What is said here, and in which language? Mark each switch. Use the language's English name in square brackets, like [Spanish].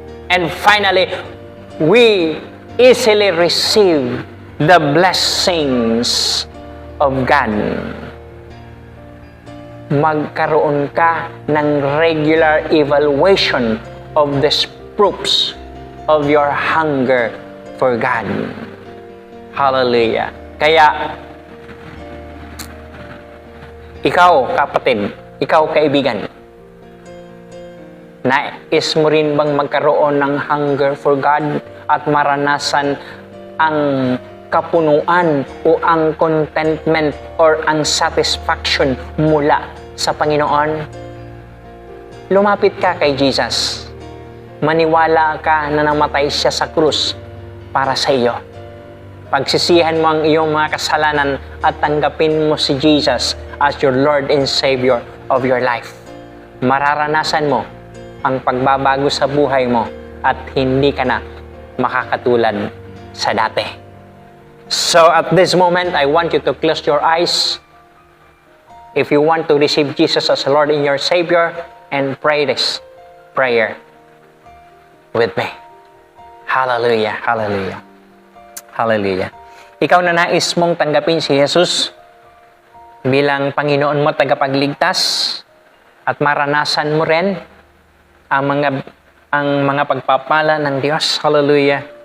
[English] And finally, we easily receive the blessings of God. [Filipino] Magkaroon ka ng [English] regular evaluation of these proofs of your hunger for God. Hallelujah. [Filipino] Kaya, ikaw, kapatid, ikaw, kaibigan, nais mo rin bang magkaroon ng hunger for God at maranasan ang kapunuan o ang contentment or ang satisfaction mula sa Panginoon? Lumapit ka kay Jesus. Maniwala ka na namatay siya sa krus para sa iyo. Pagsisihan mo ang iyong mga kasalanan at tanggapin mo si Jesus [English] as your Lord and Savior of your life. [Filipino] Mararanasan mo ang pagbabago sa buhay mo at hindi ka na makakatulad sa dati. [English] So at this moment, I want you to close your eyes. If you want to receive Jesus as Lord and your Savior, and pray this prayer with me. Hallelujah, hallelujah, hallelujah. [Filipino] Ikaw na nais mong tanggapin si Jesus bilang Panginoon mo, tagapagligtas, at maranasan mo rin ang mga pagpapala ng Diyos. Hallelujah.